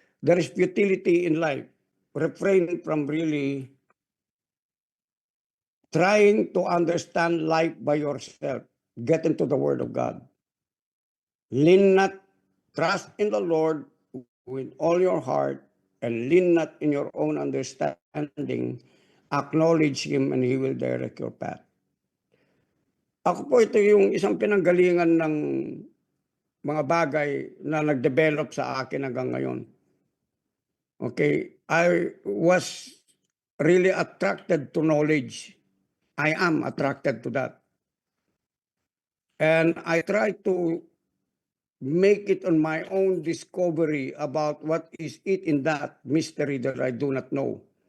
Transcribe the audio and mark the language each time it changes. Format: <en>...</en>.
<en>There is futility in life. Refrain from really trying to understand life by yourself. Get into the Word of God. Lean not, trust in the Lord with all your heart, and lean not in your own understanding. Acknowledge Him and He will direct your path.</en> <tl>Ako po, ito yung isang pinanggalingan ng mga bagay na nag-develop sa akin hanggang ngayon.</tl> <en>Okay, I was really attracted to knowledge. I am attracted to that. And I try to make it on my own discovery about what is it in that mystery that I do not know.</en>